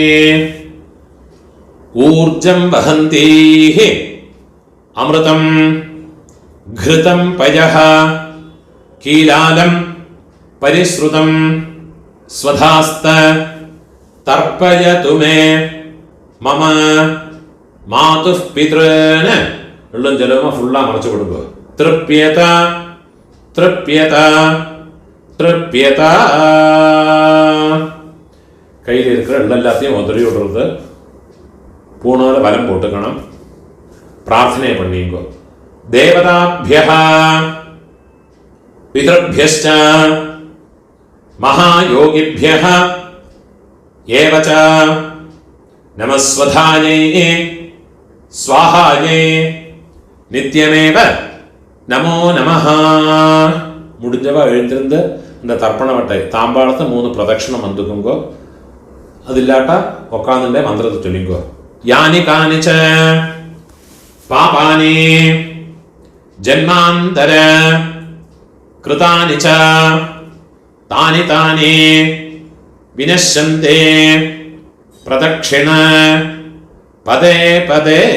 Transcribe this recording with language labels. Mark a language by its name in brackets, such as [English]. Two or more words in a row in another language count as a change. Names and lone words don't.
[Sanskrit] ऊर्जं वहन्तीः अमृतं घृतं पयः कीलालं परिश्रुतं स्वधास्त तर्पयतु मे मम मातुः पितॄन्. [Tamil] எள்ளும் ஜலமா ஃபுல்லா மறைச்சு கொடுங்க. [Sanskrit] तृप्यत तृप्यत तृप्यत. [Tamil] கையில் இருக்கிற எல்லாத்தையும் உதறி விடுறது. பூனால வலம் போட்டுக்கணும். பிரார்த்தனை பண்ணிங்க. [Sanskrit] देवताभ्यः पितृभ्यश्च महायोगिभ्यः एव च नमस्वधायै स्वाहायै नित्यमेव नमो नमः. [Tamil] முடிஞ்சவா எழுந்திருந்து இந்த தர்ப்பண வட்டை தாம்பாளத்தை 3 பிரதட்சணம் வந்துக்குங்கோ. அது இல்லாட்டா உட்காந்துட்டே மந்திரத்தை சொல்லிங்கோ. [Sanskrit] यानि कानिच पापानि जन्मान्तर कृतानि च तानि तानि विनश्यन्ते प्रदक्षिण पदे पदे.